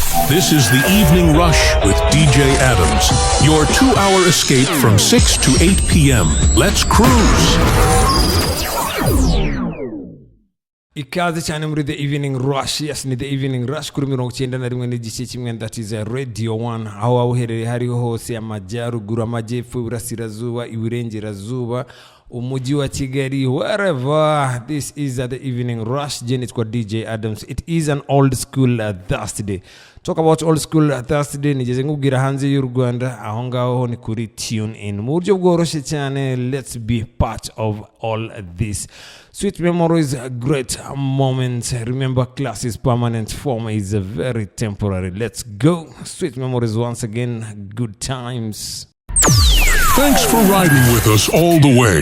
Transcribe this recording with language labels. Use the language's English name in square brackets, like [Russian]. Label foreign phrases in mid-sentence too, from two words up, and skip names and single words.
[English] This is the Evening Rush with DJ Adams. Your 2-hour escape from 6 to 8 p.m. Let's cruise. [Kinyarwanda] Ikaze cyane muri The Evening Rush. Yes, ni The Evening Rush kuri 91 n'igice kimwe, [English] that is Radio 1. [Kinyarwanda] Aho waherereye hariho hose, amajyaruguru, amajyepfo, iburasirazuba, iburengerazuba, umujyi wa Kigali, [English] wherever. This is The Evening Rush. [Kinyarwanda] Jenitwa DJ Adams. [English] It is an old school Thursday. Talk about old school Thursday. [Kinyarwanda] Nigeze nkubwira hanze y'u Rwanda, aho ngaho ni kuri [English] tune in. [Kinyarwanda] Mu buryo bworoshye cyane, [English] let's be part of all this. Sweet memories, great moments. Remember, class is permanent, form is very temporary. Let's go. Sweet memories once again, good times. Thanks for riding with us all the way.